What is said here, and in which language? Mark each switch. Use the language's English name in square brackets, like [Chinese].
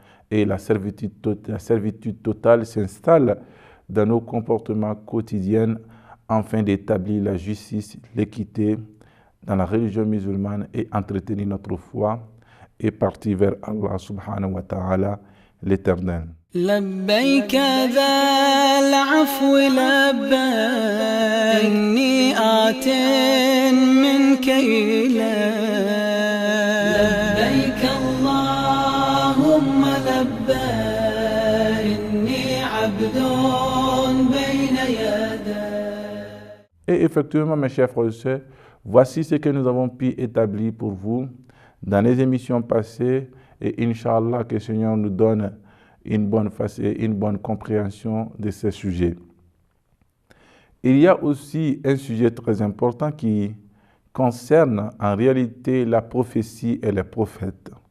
[French] Et la servitude totale s'installe dans nos comportements quotidiens afin d'établir la justice, l'équité dans la religion musulmane et entretenir notre foi et partir vers Allah subhanahu wa ta'ala, l'éternel. [Arabic] لبيك ذا العفو لبيك إني آت منك إليك لبيك اللهم لبيك إني عبد بين يديك [French] Et effectivement, mes chers frères et sœurs, voici ce que nous avons pu établir pour vous dans les émissions passées. Et Inch'Allah, que le Seigneur nous donne une bonne compréhension de ces sujets. Il y a aussi un sujet très important qui concerne en réalité la prophétie et les prophètes.